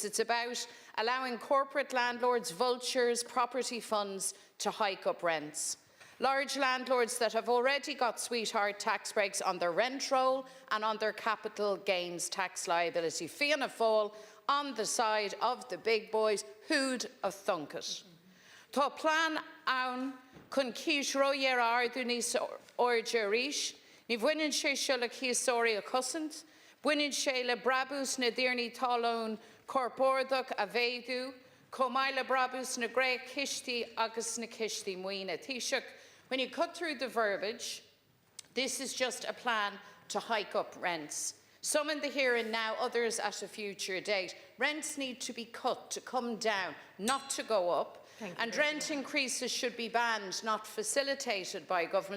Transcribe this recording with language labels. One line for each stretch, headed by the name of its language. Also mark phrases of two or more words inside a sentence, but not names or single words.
English: It's about allowing corporate landlords, vultures, property funds to hike up rents. Large landlords that have already got sweetheart tax breaks on their rent roll and on their capital gains tax liability. Fianna Fáil on the side of the big boys, who'd have thunk it?
Irish: Tá plan ann chun cíis roiar ardu níos orja ríis, ní bhaineann sé seo le cíosóirí a cosint, bhaineann sé le brabús na dtíornaí talón corpórdach a bhéadú, comai le brabús na gré cistí agus na cistí muoine.
English: Taoiseach, when you cut through the verbiage, this is just a plan to hike up rents. Some in the here and now, others at a future date. Rents need to be cut, to come down, not to go up. And rent increases should be banned, not facilitated by government.